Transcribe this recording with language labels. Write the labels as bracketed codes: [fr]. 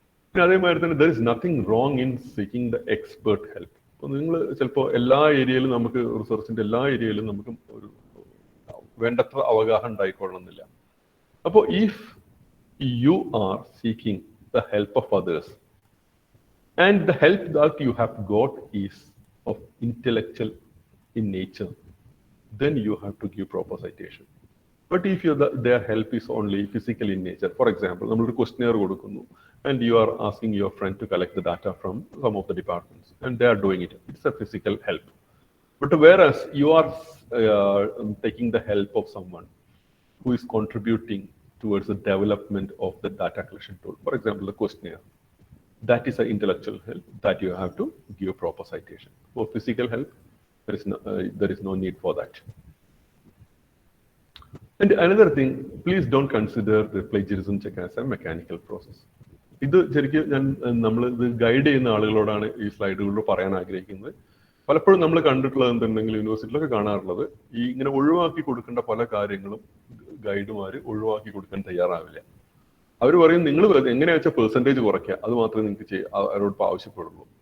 [ml] പിന്നെ അതേമാതിരി തന്നെ [en] There is nothing wrong in seeking the expert help. [ml] അപ്പോൾ നിങ്ങൾ ചിലപ്പോൾ എല്ലാ ഏരിയയിലും നമുക്ക് റിസർച്ചിന്റെ എല്ലാ ഏരിയയിലും നമുക്ക് ഒരു വേണ്ടത്ര അവഗാഹം ഉണ്ടായിക്കൊള്ളണമെന്നില്ല. [en] അപ്പോൾ if you are seeking the help of others and the help that you have got is of intellectual in nature, then you have to give proper citation. But if their help is only physical in nature, for example [ml] nammal questionnaire kodukunu [en] and you are asking your friend to collect the data from some of the departments and they are doing it, it's a physical help. But whereas you are taking the help of someone who is contributing towards the development of the data collection tool, for example the questionnaire, that is an intellectual help that you have to give proper citation. For physical help there is no need for that. And another thing, please don't consider the plagiarism check as a mechanical process. [ml] ഇത് ശരിക്കും നമ്മൾ ഇത് guide ചെയ്യുന്ന ആളുകളോടാണ് ഈ സ്ലൈഡുകളിൽ പറയാൻ ആഗ്രഹിക്കുന്നത്. പലപ്പോഴും നമ്മൾ കണ്ടിട്ടുള്ളത് എന്തുണ്ടെങ്കിൽ യൂണിവേഴ്സിറ്റിയിലൊക്കെ കാണാറുള്ളത്, ഈ ഇങ്ങനെ ഒഴിവാക്കി കൊടുക്കേണ്ട പല കാര്യങ്ങളും ഗൈഡുമാർ ഒഴിവാക്കി കൊടുക്കാൻ തയ്യാറാവില്ല. അവർ പറയും നിങ്ങൾ എങ്ങനെയാ വെച്ചാൽ പെർസെൻറ്റേജ് കുറയ്ക്കുക, അത് മാത്രമേ നിങ്ങൾക്ക് അവരോട് ആവശ്യപ്പെടുള്ളൂ.